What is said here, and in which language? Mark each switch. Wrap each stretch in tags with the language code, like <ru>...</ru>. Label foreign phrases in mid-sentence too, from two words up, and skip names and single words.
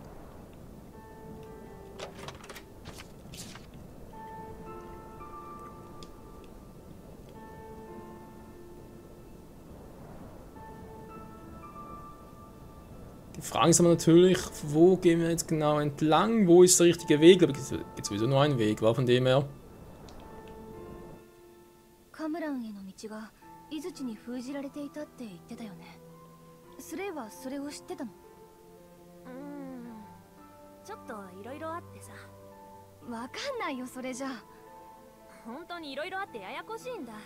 <de>Die Frage ist aber natürlich, wo gehen wir jetzt genau entlang? Wo ist der richtige Weg? Aber es gibt sowieso nur einen Weg, war von dem her.</de> <ja>カムランへの道が井槌に封じられていたって言ってたよね。スレイはそれを知ってたの？ちょっといろいろあってさ。わかんないよそれじゃ。本当にいろいろあってややこしいんだ。</ja>